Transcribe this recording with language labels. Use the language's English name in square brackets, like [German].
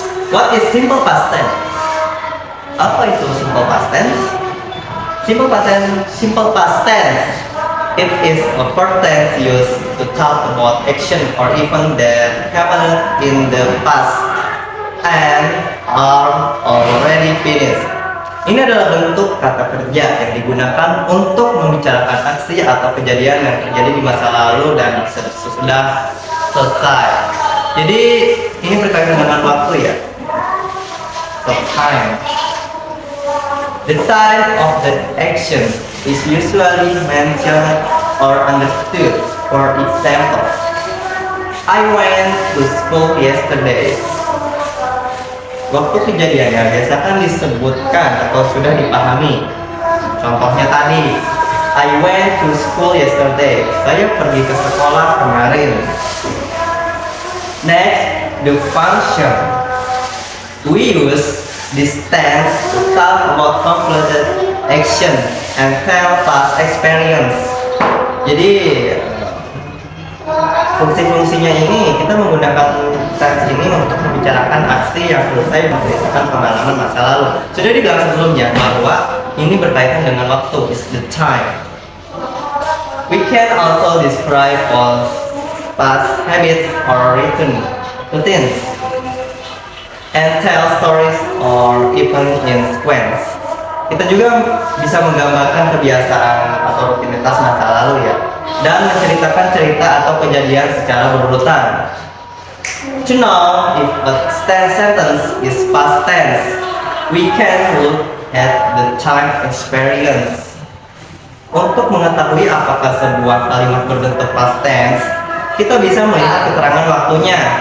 [English] What is simple past tense? Apa itu simple past tense? Simple past tense. It is a verb tense used to talk about action or event that happened in the past and are already finished. [Indonesian] Ini adalah bentuk kata kerja yang digunakan untuk membicarakan aksi atau kejadian yang terjadi di masa lalu dan sudah selesai. Jadi ini berkaitan dengan waktu ya. [English] So, time. The time of the action is usually mentioned or understood. For example, I went to school yesterday. [Indonesian] Waktu kejadiannya biasakan disebutkan atau sudah dipahami. Contohnya tadi, [English] I went to school yesterday. [Indonesian] Saya pergi ke sekolah kemarin. [English] Next, the function. We use this tense to talk about completed action and tell past experience. [Indonesian] Jadi fungsi-fungsinya ini kita menggunakan tense ini untuk membicarakan aksi yang selesai berdasarkan pengalaman masa lalu. Sudah dibilang sebelumnya bahwa ini berkaitan dengan waktu, [English] is the time. We can also describe all past habits or routines and tell stories or even in sequence. [Indonesian] Kita juga bisa menggambarkan kebiasaan atau rutinitas masa lalu ya, dan menceritakan cerita atau kejadian secara berurutan. [English] To know if a sentence is past tense, we can look at the time experience. [Indonesian] Untuk mengetahui apakah sebuah kalimat berbentuk past tense, kita bisa melihat keterangan waktunya.